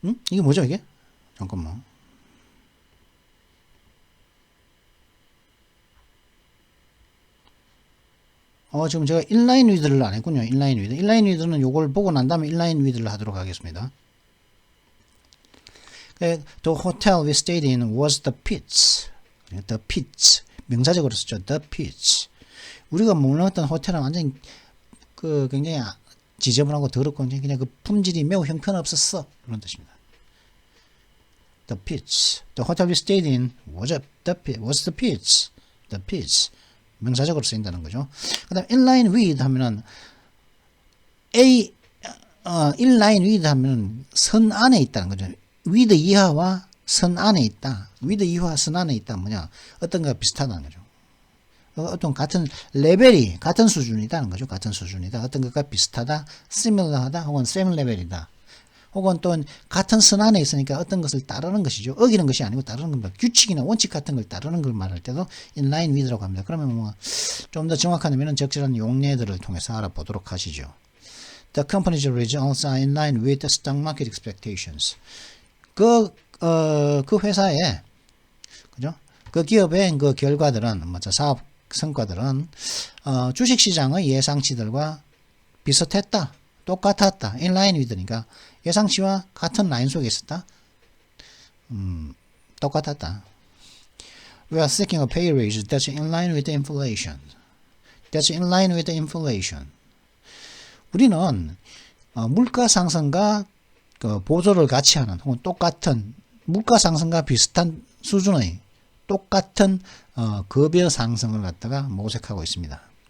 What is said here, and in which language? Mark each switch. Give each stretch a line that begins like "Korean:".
Korean: 이게 뭐죠 이게? 잠깐만. 지금 제가 인라인 위드를 안 했군요. 인라인 위드. 인라인 위드는 요걸 보고 난 다음에 인라인 위드를 하도록 하겠습니다.
English: The hotel we stayed in was the pits. The pits.
Korean: 명사적으로 썼죠.
English: The pits.
Korean: 우리가 머물렀던 호텔은 완전히 굉장히 지저분하고 더럽고 그냥 그 품질이 매우 형편없었어. 그런 뜻입니다.
English: The pits. The hotel we stayed in was the pits. The pits.
Korean: 명사적으로 쓰인다는 거죠. 그 다음 inline with 하면은 inline with 하면은 선 안에 있다는 거죠. with 이하와 선 안에 있다. with 이하와 선 안에 있다. 뭐냐? 어떤가 비슷하다는 거죠. 어떤 같은 레벨이 같은 수준이다는 거죠. 같은 수준이다. 어떤 것과 비슷하다, similar하다, 혹은 same 레벨이다. 혹은 또 같은 선 안에 있으니까 어떤 것을 따르는 것이죠. 어기는 것이 아니고 따르는 겁니다. 규칙이나 원칙 같은 걸 따르는 걸 말할 때도 inline with라고 합니다. 그러면 뭐 좀 더 정확한 의미는 적절한 용례들을 통해서 알아보도록 하시죠.
English: The company's results are in line with the stock market expectations.
Korean: 그 회사의 그죠? 그 기업의 그 결과들은 사업 성과들은 주식시장의 예상치들과 비슷했다. 똑같았다. inline with니까 예상치와 같은 라인 속에 있었다. 똑같았다.
English: We are seeking a pay raise that's in line with the inflation. That's in line with the inflation.
Korean: 우리는 물가 상승과 보조를 같이 하는 혹은 똑같은 물가 상승과 비슷한 수준의 똑같은 급여 상승을 갖다가 모색하고 있습니다.